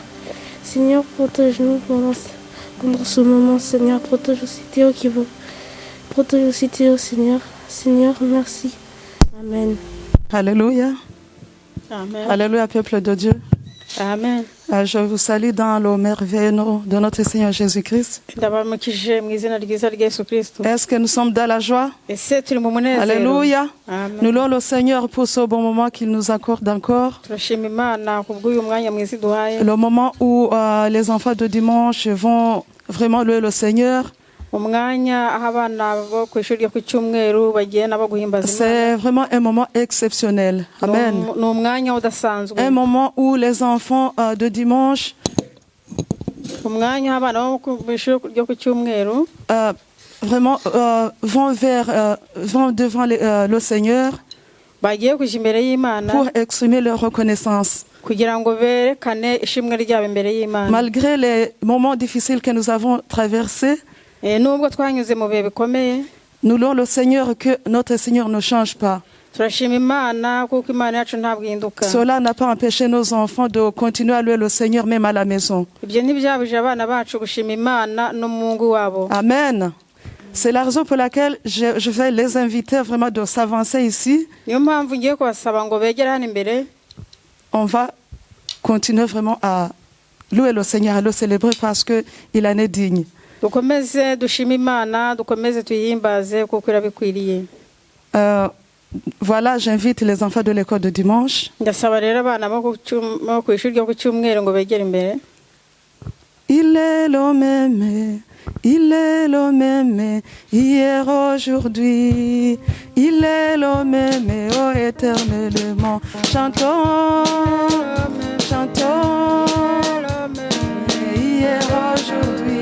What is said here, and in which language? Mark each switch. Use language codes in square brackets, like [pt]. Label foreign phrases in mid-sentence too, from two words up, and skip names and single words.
[fr] Seigneur, protège-nous pendant ce moment, Seigneur. Protège aussi Théo qui veut. Protège aussi Théo, Seigneur. Seigneur, merci. Amen. Alléluia. Amen. Alléluia, peuple de Dieu. Amen. Je vous salue dans le merveilleux nom de notre Seigneur Jésus-Christ. [rw] Ndabaramukije mu izina ryiza rya Yesu Kristo. [fr] Est-ce que nous sommes dans la joie? [rw] Ese turi mu munezero. [fr] Alléluia. Amen. Nous louons le Seigneur pour ce bon moment qu'il nous accorde encore. [rw] Turashima Imana kubw'uyu mwanya mwiza iduhaye. [fr] Le moment où les enfants de dimanche vont vraiment louer le Seigneur. [rw] Umwanya aho abana bo ku ishuri ryo ku cyumweru bagenda baguhimbaza Imana. [fr] C'est vraiment un moment exceptionnel. Amen. [rw] Ni umwanya udasanzwe. [fr] Un moment où les enfants de dimanche [rw] umwanya aho abana bo ku ishuri ryo ku cyumweru [fr] vraiment vont devant le Seigneur [rw] bagiye kuja imbere y'Imana [fr] pour exprimer leur reconnaissance. [rw] kugira ngo berekane ishimwe ryabo imbere y'Imana. [fr] Malgré les moments difficiles que nous avons traversés, [rw] nubwo twanyuze mu bihe bikomeye, [fr] nous louons le Seigneur que notre Seigneur ne change pas. [rw] turashima Imana kuko Imana yacu ntabwo ihinduka. [fr] Cela n'a pas empêché nos enfants de continuer à louer le Seigneur même à la maison. [rw] Ibyo ntibyabuje abana bacu gushima Imana no mu ngo wabo. Amen. [fr] C'est la raison pour laquelle je vais les inviter vraiment de s'avancer ici. [rw] Niyo mpamvu ngiye kubasaba ngo begere hano imbere. [fr] On va continuer vraiment à louer le Seigneur, à le célébrer parce qu'il en est digne. [rw] Dukomeze dushima Imana, dukomeze tuyihimbaze kuko irabikwiriye. [fr] Voilà, j'invite les enfants de l'école de dimanche. [rw] Ndasaba rero abana bo ku ishuri ryo ku cyumweru ngo begere imbere. [fr] Il est le même, hier, aujourd'hui. Il est le même, oh éternellement. Chantons, hier, aujourd'hui.